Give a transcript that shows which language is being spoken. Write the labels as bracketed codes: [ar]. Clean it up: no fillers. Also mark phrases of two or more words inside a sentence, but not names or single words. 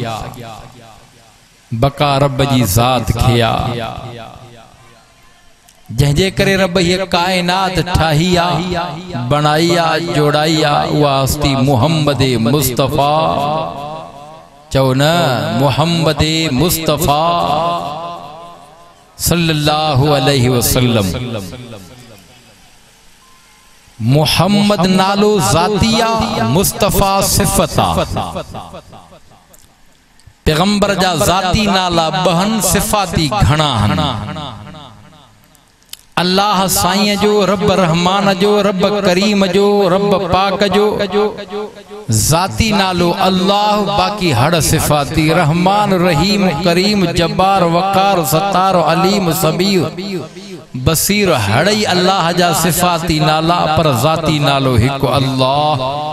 [sd] बका रब जी ज़ात खे आ जंहिंजे करे रब हीअ काइनात ठाही आ बणाई आ जोड़ाई आ। उहा हस्ती मुहम्मद मुस्तफ़ा चओ न मुहम्मद मुस्तफ़ा [ar] صلى الله عليه وسلم. [sd] मुहम्मद नालो ज़ातिया मुस्तफ़ा सिफ़ता। पैगंबर जा ज़ाती नाला बहन सिफ़ाती घणा हन। अल्लाह साईं जो रब रहमान जो रब करीम जो रब पाक जो ज़ाती नालो अल्लाह बाकी हड़ सिफ़ाती रहमान रहीम करीम जब्बार वकार सत्तार अलीम सबीर बसीर हड़ई अल्लाह जा सिफ़ाती नाला पर ज़ाती नालो हिकु अल्लाह।